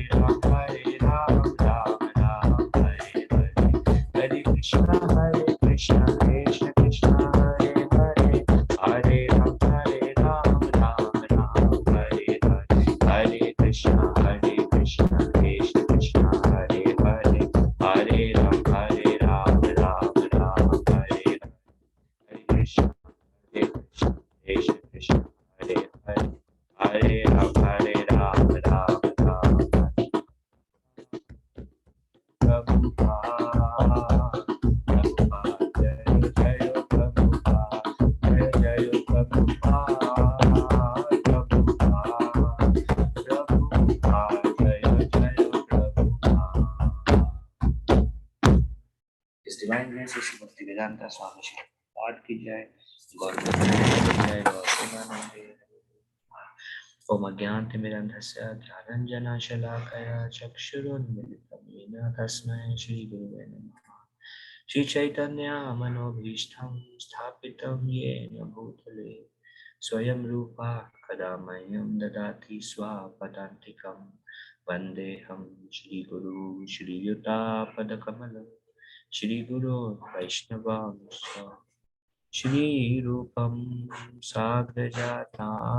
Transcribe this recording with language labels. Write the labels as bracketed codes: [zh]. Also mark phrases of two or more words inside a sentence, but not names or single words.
[sa] राम राम राम हरे हरे हरे कृष्णा कृष्ण कृष्ण हरे हरे हरे राम राम राम हरे हरे हरे कृष्णा कृष्ण कृष्ण हरे हरे हरे राम राम राम हरे हरे हरे कृष्ण कृष्ण हरे हरे हरे राम राम राम हरे Prabhupada, Prabhupada, Jai Prabhupada, Jai Prabhupada, Prabhupada, Prabhupada, Jai Prabhupada. [en] His Divine Grace is Bhaktivedanta Swami Shri Paad ki [sa] Jai, Gaur Jai Gaur ओम अज्ञानतिमिरन्धस्य ज्ञानञ्जनशलाकया चक्षुरुन्मिलितं येन तस्मै श्रीगुरुवे नमः श्रीचैतन्यमनोभीष्टं स्थापितं येन भूतले स्वयं रूपा कदा मह्यं ददाति स्वपदान्तिकं वन्देऽहं श्रीगुरु श्रीयुतापदकमलं श्रीगुरो वैष्णवांश्च श्रीरूपं साग्रजाता